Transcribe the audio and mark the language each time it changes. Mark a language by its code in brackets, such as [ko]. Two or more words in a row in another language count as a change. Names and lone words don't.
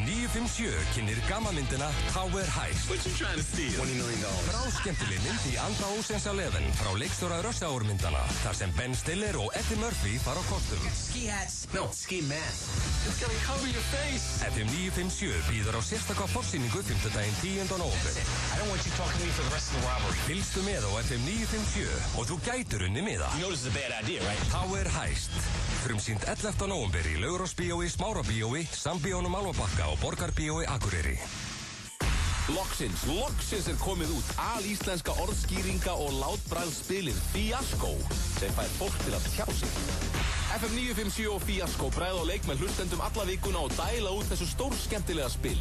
[is] 957 kynnir gammamyndina Tower Heist. [en] What you trying to steal? $20 million. [is] Bráðskemmtileg mynd í anda Ocean's 11 frá leikstjóra Rush Hour myndana, þar sem Ben Stiller og Eddie Murphy fara á kostum. [en] Ski hats. No, ski mask. It's gonna cover your face. [is] FM 957 býður á sérstaka forsýningu 5. daginn 10. nóvember. [en] I don't want you talking to me for the rest of the robbery. [is] Fylgstu með á FM 957 og þú gætur unni miða. [en] You know this is a bad idea, right? [is] Tower Heist. Frumsýnt 11. nóvember í Laugardalsbíói, Smárabíói, Sambíónum Álfabakka og Borgarbíói Akureyri. Loksins komið út alíslenska orðskýringa og látbragðsspilið Fiasko sem fær fólk til að tjá sig. FM 957 og Fiasko bræða á leik með hlustendum alla vikuna og dæla út þessu stórskemmtilega spili.